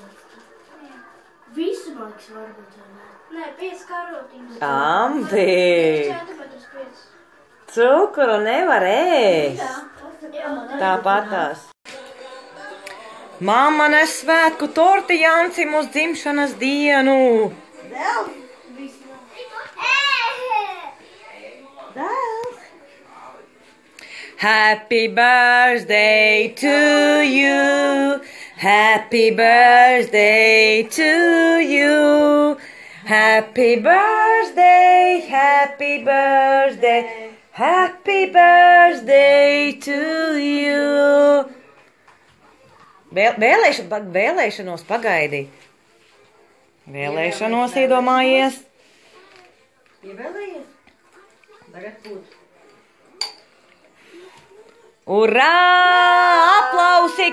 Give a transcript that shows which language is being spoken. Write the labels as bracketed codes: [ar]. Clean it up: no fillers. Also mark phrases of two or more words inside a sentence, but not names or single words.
[lv] Visu maiks varbūt vai ne? Nē, 5 karotiņas. Ambik! Cukuru nevar ēst. Tāpatās. Mamma nes svētku torti Jāncim uz dzimšanas dienu. [en] Happy birthday to you. Happy birthday to you. Happy birthday, happy birthday, happy birthday to you. [lv] Vēlēšanos pagaidi. Vēlēšanos iedomājies. Ievēlējies? Tagad būtu. Urā! Aplausi!